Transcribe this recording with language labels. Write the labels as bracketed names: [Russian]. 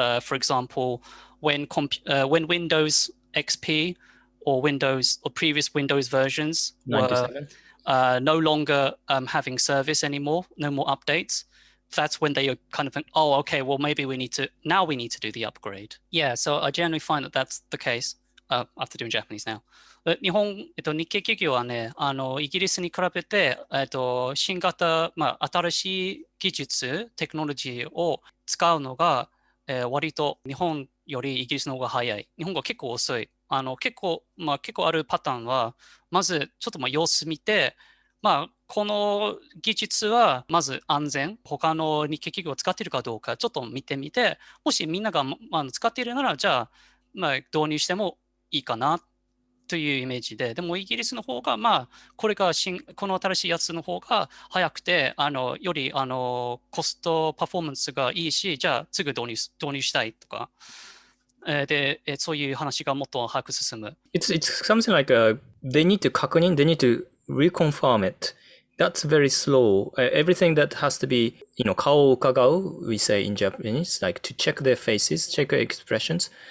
[English] For example, when Windows XP or previous Windows versions were no longer having service anymore, no more updates, that's when they kind of think, oh, okay, well, maybe we need to do the upgrade. Yeah, so I generally find that that's the case. After doing Japanese now. [Japanese] 日系企業はね、イギリスに比べて、新型、新しい技術、テクノロジーを使うのが、割と日本よりイギリスの方が早い。日本が結構遅い。結構あるパターンは、まずちょっと様子見て、この技術はまず安全、他の日系企業を使っているかどうかちょっと見てみて、もしみんなが、使っているなら、じゃあ、導入してもいいかなというイメージで、でもイギリスの方が、この新しいやつの方が早くて、よりコストパフォーマンスがいいし、じゃあすぐ導入したいとか、で、そういう話がもっと早く進む。 [English] It's something like they need to [Japanese] 確認, [English] they need to reconfirm it. That's very slow. Everything that has to be, [Japanese] 顔を伺う, [English] we say in Japanese, like to check their faces, check their expressions.